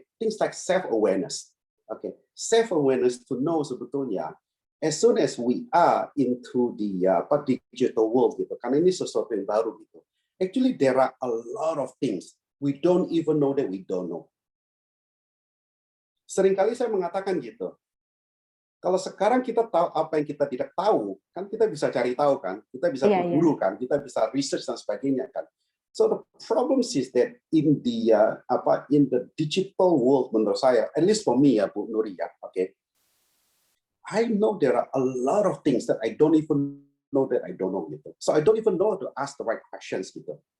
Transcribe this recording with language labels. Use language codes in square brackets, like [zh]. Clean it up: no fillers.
[en] Things like self awareness. Self awareness to know [id] sebetulnya [en] as soon as we are into the digital world gitu, [id] karena ini sesuatu yang baru gitu. [en] Actually there are a lot of things we don't even know that we don't know. [id] Seringkali saya mengatakan gitu, kalau sekarang kita tahu apa yang kita tidak tahu, kan kita bisa cari tahu kan, kita bisa berburu kan, kita bisa research dan sebagainya kan. [en] So the problem is that in the digital world [id] menurut saya, [en] at least for me ya Bu Nuri ya, I know there are a lot of things that I don't even know that I don't know gitu. So I don't even know how to ask the right questions gitu.